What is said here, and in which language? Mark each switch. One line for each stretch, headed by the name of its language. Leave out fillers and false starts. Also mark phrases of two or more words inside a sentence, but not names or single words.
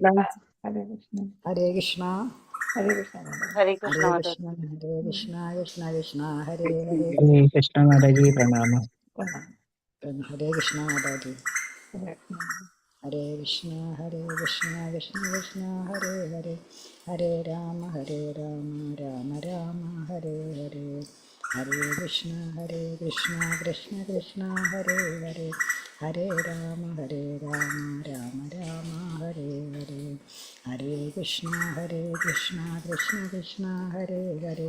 Malayalam: ഹരേ കൃഷ്ണ. ഹരേ കൃഷ്ണ. ഹരേ കൃഷ്ണ മാതാജി. ഹരേ ഹരേ കൃഷ്ണ മാതാജി. കൃഷ്ണ ഹരേ കൃഷ്ണ കൃഷ്ണ കൃഷ്ണ ഹരേ ഹരേ. ഹരേ കൃഷ്ണ മാതാജി. പ്രണാമം. ഹരേ കൃഷ്ണ മാതാജി. ഹരേ കൃഷ്ണ. ഹരേ കൃഷ്ണ കൃഷ്ണ കൃഷ്ണ ഹരേ ഹരേ. ഹരേ രാമ രാമ രാമ ഹരേ ഹരേ. ഹരേ കൃഷ്ണ കൃഷ്ണ കൃഷ്ണ ഹരേ ഹരേ. ഹരേ രാമ രാമ രാമ ഹരേ ഹരേ. ഹരേ കൃഷ്ണ കൃഷ്ണ കൃഷ്ണ ഹരേ ഹരേ.